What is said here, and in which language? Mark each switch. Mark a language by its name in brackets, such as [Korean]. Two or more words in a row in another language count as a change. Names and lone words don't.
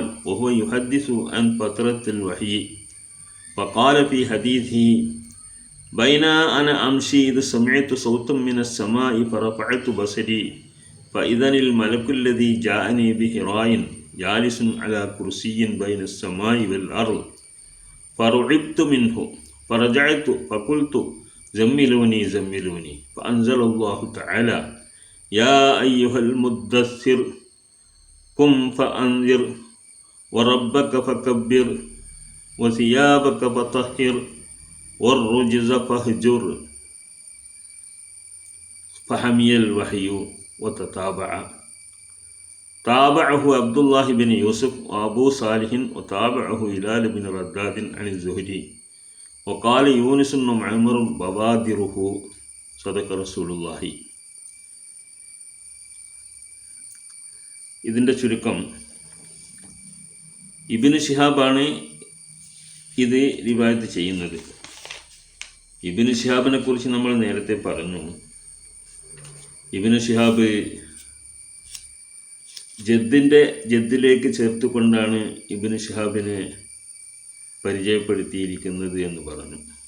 [Arabic] وهو يحدث عن فترة الوحي فقال في حديثه بينا أنا أمشي إذ سمعت صوتا من السماء فرفعت بصري فإذا الملك الذي جاءني بحراء جالس على كرسي بين السماء والأرض فرعبت منه فرجعت فقلت زملوني فأنزل الله تعالى يا أيها المدثر قم فأنذر وربك فكبر وثيابك فطهر والرجز فاهجر فحمي الوحي تابعه عبد الله بن يوسف وأبو صالح وتابعه هلال بن رداد عن الزهري وقال يونس بن معمر بوادره صدق رسول الله. [Malayalam] ഇതിൻ്റെ ചുരുക്കം, ഇബ്നു ശിഹാബാണ് ഇത് റിവായത്ത് ചെയ്യുന്നത്. ഇബ്നു ശിഹാബിനെ കുറിച്ച് നമ്മൾ നേരത്തെ പറഞ്ഞു. ഇബ്നു ശിഹാബ് ജദ്ദിലേക്ക് ചേർത്തുകൊണ്ടാണ് ഇബ്നു ശിഹാബിനെ പരിചയപ്പെടുത്തിയിരിക്കുന്നത് എന്ന് പറഞ്ഞു.